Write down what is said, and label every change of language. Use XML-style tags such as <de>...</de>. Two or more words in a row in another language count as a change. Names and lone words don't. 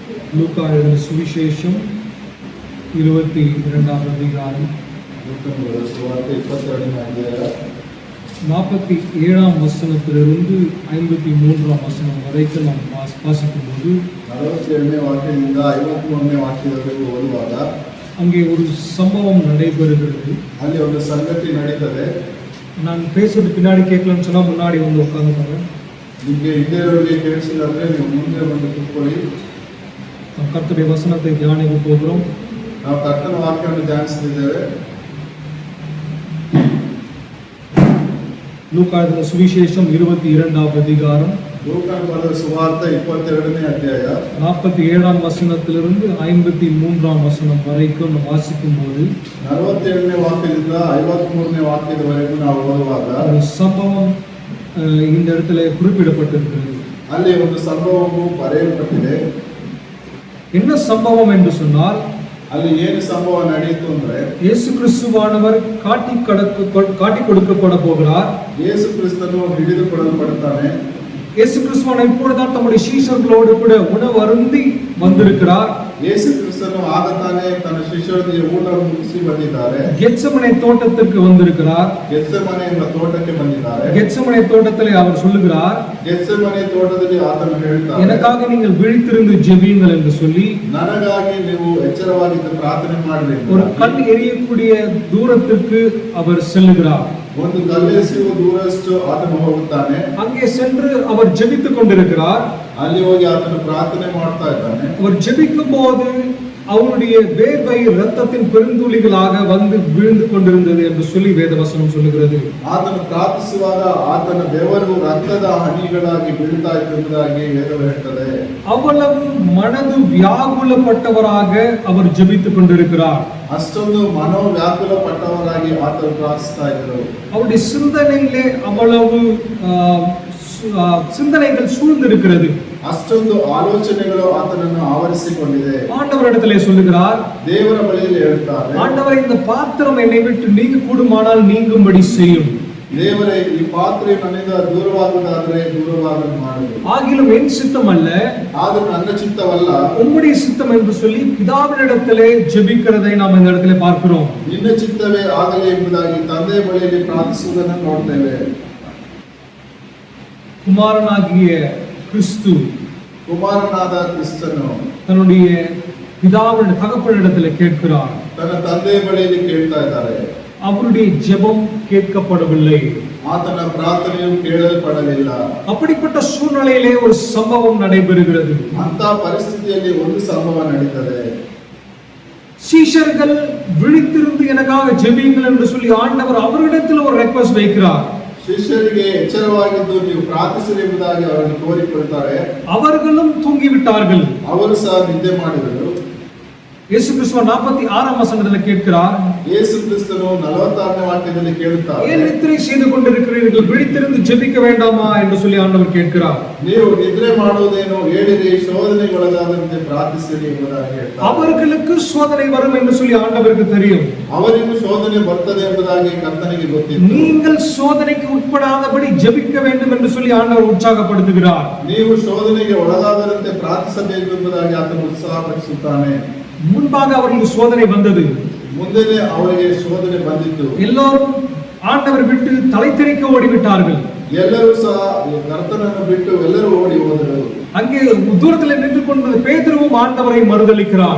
<ta>லூக்கா எழுதின சுவிசேஷம் 22ஆம் அதிகாரம் 47ஆம் வசனத்திலிருந்து 53ஆம் வசனம் வரைக்கும் நாம் வாசிக்கும் போது</ta> <kn>47ನೇ ವಾಕ್ಯದಿಂದ 53ನೇ ವಾಕ್ಯದವರೆಗೂ ಓದುವಾಗ</kn> <ta>அங்கே ஒரு சம்பவம் நடைபெறுகிறது.</ta> <kn>ಅಲ್ಲಿ ಒಂದು ಸಂಗತಿ ನಡೀತದೆ.</kn> <ta>நான் பேசுறது பின்னாடி கேட்கலன்னு சொன்னா முன்னாடி வந்து உட்காந்துக்கோங்க.</ta> <kn>ನಿಮಗೆ ಹಿಂದೆ ಕೇಳಿಸಿಲ್ಲ ಅಂದ್ರೆ ನೀವು ಮುಂದೆ ಬಂದು ಕೂತ್ಕೊಳ್ಳಿ.</kn> <ta>கர்த்தருடைய வசனத்தை தியானிக்க போகிறோம்.</ta> <kn>ನಾವು ಕರ್ತನ ವಾಕ್ಯವನ್ನು ಧ್ಯಾನಿಸುತ್ತಿದ್ದೇವೆ.</kn> <ta>லூக்கா எழுதின சுவிசேஷம் 22ஆம் அதிகாரம்</ta> <kn>ಲೂಕನ ಬರೆದ ಸುವಾರ್ತೆ 22ನೇ ಅಧ್ಯಾಯ</kn> <ta>47ஆம் வசனத்திலிருந்து 53ஆம் வசனம் வரைக்கும் நாம் வாசிக்கும் போது</ta> <kn>47ನೇ ವಾಕ್ಯದಿಂದ 53ನೇ ವಾಕ್ಯದವರೆಗೂ ನಾವು ಓದುವಾಗ</kn> <ta>ஒரு சம்பவம் இந்த இடத்துல குறிப்பிடப்பட்டிருக்கிறது.</ta> <kn>ಅಲ್ಲಿ ಒಂದು ಸಂಭವವು ಬರೆಯಲ್ಪಟ್ಟಿದೆ.</kn> <ta>என்ன சம்பவம் என்று சொன்னால்</ta> <kn>ಅಲ್ಲಿ ಏನು ಸಂಭವ ನಡೆಯಿತು ಅಂದ್ರೆ</kn> <ta>இயேசு கிறிஸ்துவானவர் காட்டி கொடுக்கப்பட போகிறார்.</ta> <kn>ಯೇಸು ಕ್ರಿಸ್ತನು ಹಿಡಿದುಕೊಳ್ಳಲ್ಪಡುತ್ತಾನೆ.</kn> <ta>இயேசு கிறிஸ்துவானவர் இப்பொழுதுதான் தம்முடைய சீஷர்களோடு கூட உணவு அருந்தி வந்திருக்கிறார்.</ta> <kn>ಯೇಸು ಕ್ರಿಸ್ತನು ಆಗತಾನೆ ತನ್ನ ಶಿಷ್ಯರೊಂದಿಗೆ ಊಟ ಮುಗಿಸಿ ಬಂದಿದ್ದಾರೆ.</kn> <ta>கெத்செமனே தோட்டத்திற்கு வந்திருக்கிறார்.</ta> <kn>ಗೆತ್ಸೆಮನೆ ಎಂಬ ತೋಟಕ್ಕೆ ಬಂದಿದ್ದಾರೆ.</kn> <ta>கெத்செமனே தோட்டத்திலே அவர் சொல்லுகிறார்,</ta> <kn>ಗೆತ್ಸೆಮನೆ ತೋಟದಲ್ಲಿ ಆತನು ಹೇಳ್ತಾನೆ,</kn> <ta>எனக்காக நீங்கள் விழித்திருந்து ஜெபியுங்கள் என்று சொல்லி</ta> <kn>ನನಗಾಗಿ ನೀವು ಎಚ್ಚರವಾಗಿದ್ದು ಪ್ರಾರ್ಥನೆ ಮಾಡಬೇಕು.</kn> <ta>ஒரு கல் எரியக்கூடிய தூரத்திற்கு அவர் செல்லுகிறார்.</ta> <kn>ಒಂದು ಕಲ್ಲೆಸೆಯುವ ದೂರಷ್ಟು ಆತನು ಹೋಗುತ್ತಾನೆ.</kn> <ta>அங்கே சென்று அவர் ஜெபித்துக் கொண்டிருக்கிறார்.</ta> <kn>ಅಲ್ಲಿ ಹೋಗಿ ಆತನು ಪ್ರಾರ್ಥನೆ ಮಾಡ್ತಾ ಇದ್ದಾನೆ.</kn> <ta>அவர் ஜெபிக்கும் போது அவருடைய வேர்வை இரத்தத்தின் பெருந்துளிகளாக வந்து விழுந்து கொண்டிருந்தது என்று சொல்லி வேதவசனம் சொல்லுகிறது.</ta> <kn>ಆತನು ಪ್ರಾರ್ಥಿಸುವಾಗ ಆತನ ಬೆವರು ರಕ್ತದ ಹನಿಗಳಾಗಿ ಬೀಳ್ತಾ ಇತ್ತು ಎಂಬುದಾಗಿ ವೇದವು ಹೇಳುತ್ತದೆ.</kn> <ta>அவ்வளவு மனது வியாகுலப்பட்டவராக அவர் ஜெபித்துக் கொண்டிருக்கிறார்.</ta> <kn>ಅಷ್ಟೊಂದು ಮನೋವ್ಯಾಕುಲಪಟ್ಟವರಾಗಿ ಆತನು ಪ್ರಾರ್ಥಿಸ್ತಾ ಇದ್ದರು.</kn> <ta>அவருடைய சிந்தனையிலே அவ்வளவு சிந்தனைகள் சூழ்ந்திருக்கிறது.</ta> <kn>ಅಷ್ಟೊಂದು ಆಲೋಚನೆಗಳು ಆತನನ್ನು ಆವರಿಸಿಕೊಂಡಿದೆ.</kn> <ta>ஆண்டவரிடத்திலே சொல்லுகிறார்,</ta> <kn>ದೇವರ ಬಳಿಯಲ್ಲಿ ಹೇಳ್ತಾರೆ,</kn> <ta>ஆண்டவரே இந்த பாத்திரம் என்னை விட்டு நீங்க கூடுமானால் நீங்கும்படி செய்யும்.</ta> <kn>ದೇವರೇ ಈ ಪಾತ್ರೆ ನನ್ನಿಂದ ದೂರವಾಗುವುದಾದರೆ ದೂರವಾಗಲು ಮಾಡು.</kn> <ta>ஆகிலும் என் சித்தம் அல்ல,</ta> <kn>ಆದರೂ ನನ್ನ ಚಿತ್ತವಲ್ಲ</kn> <ta>உம்முடைய சித்தம் என்று சொல்லி பிதாவினிடத்திலே ஜெபிக்கிறதை நாம் இந்த இடத்திலே பார்க்கிறோம்.</ta> <kn>ನಿನ್ನ ಚಿತ್ತವೇ ಆಗಲಿ ಎಂಬುದಾಗಿ ತಂದೆಯ ಬಳಿಯಲ್ಲಿ ಪ್ರಾರ್ಥಿಸುವುದನ್ನು ನೋಡ್ತೇವೆ.</kn> <ta>குமாரனாகிய கிறிஸ்து</ta> <kn>ಕುಮಾರನಾದ ಕ್ರಿಸ್ತನು</kn> <ta>தன்னுடைய பிதாவின் தகப்பனிடத்திலே கேட்கிறார்.</ta> <kn>ತನ್ನ ತಂದೆಯ ಬಳಿಯಲ್ಲಿ ಕೇಳ್ತಾ ಇದ್ದಾರೆ.</kn> <ta>அவருடைய ஜெபம் கேட்கப்படவில்லை.</ta> <kn>ಆತನ ಪ್ರಾರ್ಥನೆಯು ಕೇಳಲ್ಪಡಲಿಲ್ಲ.</kn> <ta>அப்படிப்பட்ட சூழ்நிலையிலே ஒரு சம்பவம் நடைபெறுகிறது.</ta> <kn>ಅಂತ ಪರಿಸ್ಥಿತಿಯಲ್ಲಿ ಒಂದು ಸಂಭವ ನಡೀತದೆ.</kn> <ta>சீஷர்கள் விழித்திருந்து எனக்காக ஜெபியுங்கள் என்று சொல்லி ஆண்டவர் அவரிடத்தில் ஒரு ரெக்வெஸ்ட் வைக்கிறார்.</ta> <kn>ಶಿಷ್ಯರಿಗೆ ಎಚ್ಚರವಾಗಿದ್ದು ನೀವು ಪ್ರಾರ್ಥಿಸಿರಿ ಎಂಬುದಾಗಿ ಅವರನ್ನು ಕೋರಿಕೊಳ್ತಾರೆ.</kn> <ta>அவர்களும் தூங்கிவிட்டார்கள்.</ta> <kn>ಅವರು ಸಹ ನಿದ್ದೆ ಮಾಡಿದರು.</kn> <ta>இயேசு கிறிஸ்து 46ஆம் வசனத்தில் கேட்கிறார்,</ta> <kn>ಯೇಸು ಕ್ರಿಸ್ತನು 46ನೇ ವಾಕ್ಯದಲ್ಲಿ ಕೇಳುತ್ತಾರೆ,</kn> <ta>ஏன் நித்திரை செய்து கொண்டிருக்கிறீர்கள், விழித்திருந்து ஜெபிக்க வேண்டாமா என்று சொல்லி ஆண்டவர் கேட்கிறார்.</ta> <kn>ನೀವು ನಿದ್ರೆ ಮಾಡುವುದೇನು, ಹೇಳಿರಿ, ಶೋಧನೆಗೆ ಒಳಗಾದಂತೆ ಪ್ರಾರ್ಥಿಸಿರಿ ಎಂಬುದಾಗಿ ಹೇಳ್ತಾರೆ.</kn> <ta>அவர்களுக்கு சோதனை வரும் என்று சொல்லி ஆண்டவருக்கு தெரியும்.</ta> <kn>ಅವರಿಗೂ ಶೋಧನೆ ಬರ್ತದೆ ಎಂಬುದಾಗಿ ಕರ್ತನಿಗೆ ಗೊತ್ತಿತ್ತು.</kn> <ta>நீங்கள் சோதனைக்கு உட்படாதபடி ஜெபிக்க வேண்டும் என்று சொல்லி ஆண்டவர் உற்சாகப்படுத்துகிறார்.</ta> <kn>ನೀವು ಶೋಧನೆಗೆ ಒಳಗಾಗದಂತೆ ಪ್ರಾರ್ಥಿಸಬೇಕು ಎಂಬುದಾಗಿ ಆತನು ಉತ್ಸಾಹಪಡಿಸುತ್ತಾನೆ.</kn> <ta>முன்பாக அவர்களுக்கு சோதனை வந்தது.</ta> <kn>ಮುಂದೆನೇ ಅವರಿಗೆ ಶೋಧನೆ ಬಂದಿತ್ತು.</kn> <ta>எல்லாரும் ஆண்டவர் விட்டு தலை தெறிக்க ஓடிவிட்டார்கள்.</ta> <kn>ಎಲ್ಲರೂ ಸಹ ಕರ್ತನನ್ನು ಬಿಟ್ಟು ಎಲ್ಲರೂ ಓಡಿ ಹೋದರು.</kn> <ta>அங்கே தூரத்தில் நின்று கொண்ட பேதுருவும் ஆண்டவரை மறுதலிக்கிறார்.</ta>